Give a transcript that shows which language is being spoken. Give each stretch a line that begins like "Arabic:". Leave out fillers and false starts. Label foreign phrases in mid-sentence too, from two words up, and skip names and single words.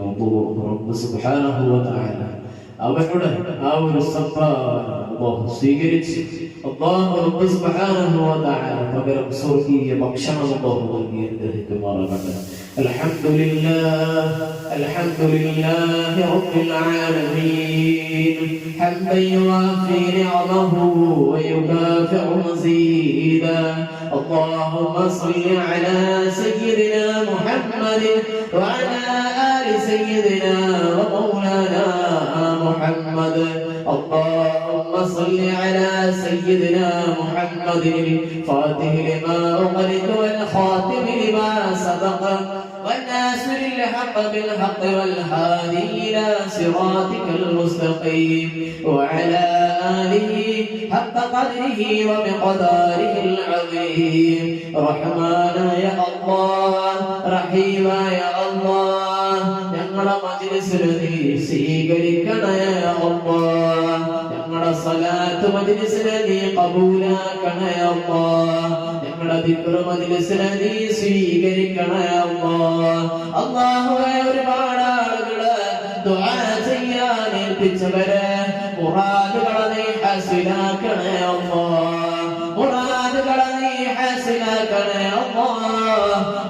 Arabic: ربّ سبحانه وتعالى
Malayalam: അവരുടെ ആ ഒരു സംഭാവന അല്ലാഹു സ്വീകരിച്ച്
Arabic: الله ربّ سبحانه وتعالى
Malayalam: പകരം സ്വർഗീയ ഭക്ഷണം അല്ലാഹു നൽകി അനുഗ്രഹിക്കുമാറാകട്ടെ.
Arabic: الحمد لله الحمد لله رب العالمين حمدا يوافي نعمه ويكافئ مزيده اللهم صل على سيدنا محمد وعلى آل سيدنا ومولانا محمد اللهم صل على سيدنا محمد الفاتح لما أغلق والخاتم لما سبق والناصر الحق بالحق والهادي إلى صراطك المستقيم وعلى آله حق قدره ومقداره العظيم رحمن يا الله رحيم يا الله
Malayalam: ഞങ്ങളുടെ മജ്‌ലിസിൽ നീ സ്വീകരിക്കണേ അല്ലാഹ് ഞങ്ങളുടെ സ്വലാത്ത് മജ്‌ലിസിൽ നീ ഖബൂലാക്കണേ അല്ലാഹ് ഞങ്ങളുടെ ദിക്ർ മജ്‌ലിസിൽ നീ സ്വീകരിക്കണേ അല്ലാഹ് അല്ലാഹുവേ ഒരുപാട് ആളുകളെ ദുആ ചെയ്യാൻ ഏൽപ്പിച്ചവരെ മുറാദുകളെ നീ ഹാസിലാക്കണേ അല്ലാഹ് മുറാദുകളെ നീ ഹാസിലാക്കണേ അല്ലാഹ്